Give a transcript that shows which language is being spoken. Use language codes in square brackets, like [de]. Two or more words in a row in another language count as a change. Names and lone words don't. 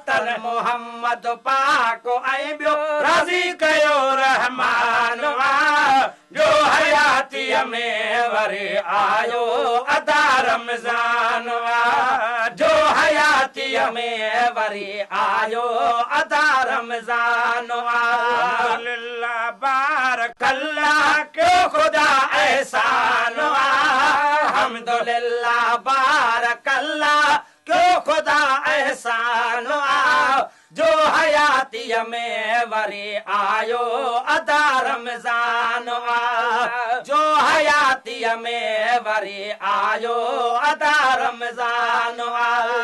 [sd] تن محمد پاڪ ۽ ٻيو راضي ڪيو رحمان آ۔ جو حياتيءَ ۾ وري آيو ادا رمضان آ۔ جو حياتيءَ ۾ وري آيو ادا رمضان آ۔ [ar] الحمدللہ، بارک اللہ، [sd] ڪيو خدا احسان آ۔ [ar] الحمدللہ، بارک اللہ، [sd] ڪيو خدا احسان آ۔ جو حياتيءَ ۾ وري آيو ادا رمضان آ۔ جو حياتيءَ ۾ وري آيو ادا رمضان آ۔